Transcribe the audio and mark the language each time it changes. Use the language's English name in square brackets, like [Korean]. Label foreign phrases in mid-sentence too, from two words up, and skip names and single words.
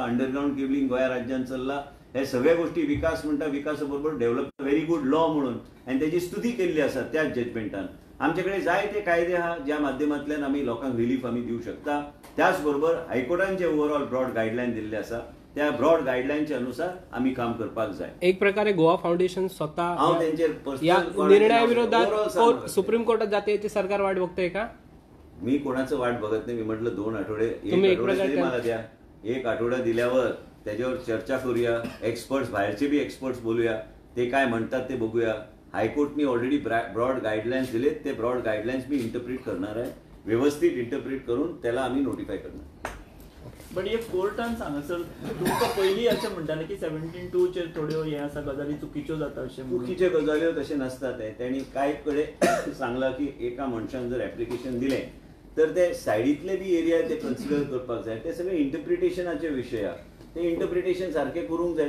[Konkani] अंडरग्राउंड केबलिंग गोंया राज्यान चल्ला. हे सगळे गोष्टी विकास म्हणटा, विकासा बरोबर [English] develop very good law [Konkani] म्हणून आनी तेजी स्तुती केल्ली आसा त्याच जजमेंटान. आमचे कडेन जायते कायदे आहा ज्या माध्यमांतल्यान आमी लोकांक रिलीफ आमी दिवंक शकता. त्याच बरोबर हायकोर्टान जे [English] overall broad guideline [Konkani] दिल्ले आसा त्या [English] broad guideline [Konkani] अनुसार आमी काम करपाक जाय. एक प्रकारे गोवा फाउंडेशन स्वतः हांव तेंचेर [Marathi] या निर्णया विरोधात सुप्रीम कोर्टात जाते याची सरकार वाट बघतोय का? मी कोणाचं वाट बघत नाही. मी म्हटलं 2 आठवडे, एक आठवडा तरी मला द्या. 1 आठवडा दिल्यावर त्याच्यावर चर्चा करूया. एक्सपर्ट्स, बाहेरचे बी एक्सपर्ट्स बोलूया, ते काय म्हणतात ते बघूया. हायकोर्टनी [English] already broad guidelines [Marathi] दिलेत. ते [English] broad guidelines [Marathi] मी इंटरप्रिट करणार आहे, व्यवस्थित इंटरप्रिट करून त्याला आम्ही नोटिफाय करणार. [Konkani] बट हे कोर्टान सांगासर तुमकां पयलीं अशें म्हणटाले की 17-2 चेर थोड्यो हे आसा गजाली चुकीच्यो जाता अशें. चुकीच्यो गजाल्यो तशें नासता. ते तेणी कांय कडेन सांगलां की एका मनशान जर एप्लिकेशन दिलें तर ते सायडीतले बी एरिया ते कन्सिडर करपाक जाय. ते सगळे इंटरप्रिटेशनाचे विशय आहा. ते इंटरप्रिटेशन सारखे करूंक जाय.